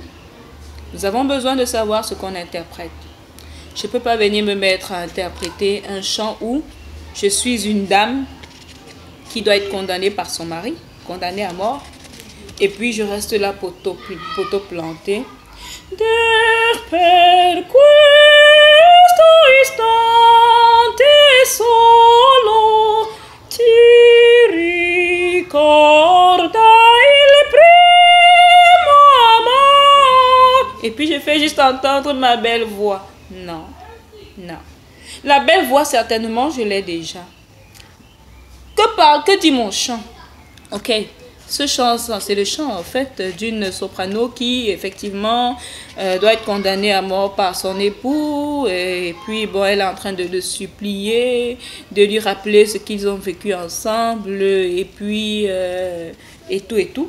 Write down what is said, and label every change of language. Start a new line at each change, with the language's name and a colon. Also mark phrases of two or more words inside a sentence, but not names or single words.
French: Nous avons besoin de savoir ce qu'on interprète. Je ne peux pas venir me mettre à interpréter un chant où je suis une dame qui doit être condamnée par son mari, condamnée à mort, et puis je reste là poteau planté.
Italian: Per questo istante solo ti ricorda il primo amor.
French: Et puis je fais juste entendre ma belle voix. Non, non. La belle voix, certainement, je l'ai déjà. Que dit mon chant? Ok. Ce chant, c'est le chant en fait d'une soprano qui effectivement doit être condamnée à mort par son époux, et puis bon, elle est en train de le supplier, de lui rappeler ce qu'ils ont vécu ensemble, et puis et tout.